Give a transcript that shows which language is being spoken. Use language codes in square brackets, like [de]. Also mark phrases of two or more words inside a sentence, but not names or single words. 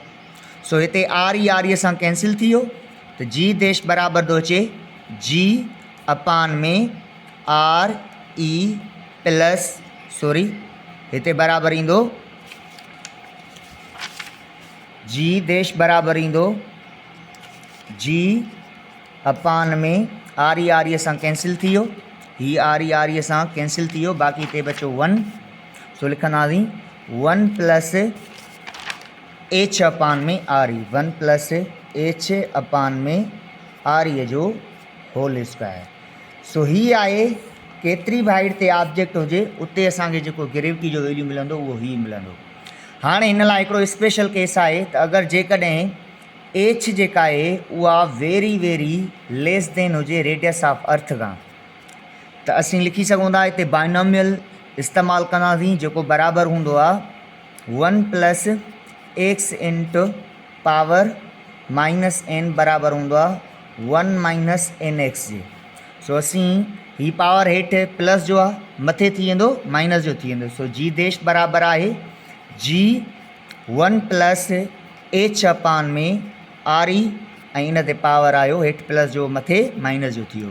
[sd] सो हिते आर ई सां कैंसिल थी वियो त जी देश बराबरि थो अचे जी अपान में [en] R E plus, [sd] सॉरी हिते बराबरि ईंदो जी देश बराबरि ईंदो जी अपान में आर ई सां कैंसिल थी वियो, हीअ आर ई सां कैंसिल थी वियो, बाक़ी हिते बचो 1। सो लिखंदासीं [en] 1 plus h [sd] अपान में आर ई, [en] 1 plus h [sd] अपान में आर ई जो [en] whole square. [sd] सो ही आहे केतिरी बि हाइट ते ऑब्जेक्ट हुजे उते असांखे जेको ग्रेविटी जो वैल्यू मिलंदो उहो ही मिलंदो। हाणे हिन लाइ हिकिड़ो [en] special case [sd] आहे त अगरि जेकॾहिं एच जेका आहे उहा [en] very very less than [sd] हुजे [en] radius of earth [sd] खां, त असीं लिखी सघूं था हिते बाइनोमियल इस्तेमालु कंदासीं जेको बराबरि हूंदो आहे [en] 1 plus x into power minus n [sd] बराबर हूंदो आहे [en] 1 minus n x [sd] जे। सो असीं ही पावर हेठि प्लस जो आहे, मथे थी वेंदो माइनस जो थी वेंदो। सो जी देश बराबरि आहे जी [en] 1 plus h [sd] अपान में आर ई, ऐं इन ते पावर आयो हेठि प्लस जो मथे माइनस जो थी वियो।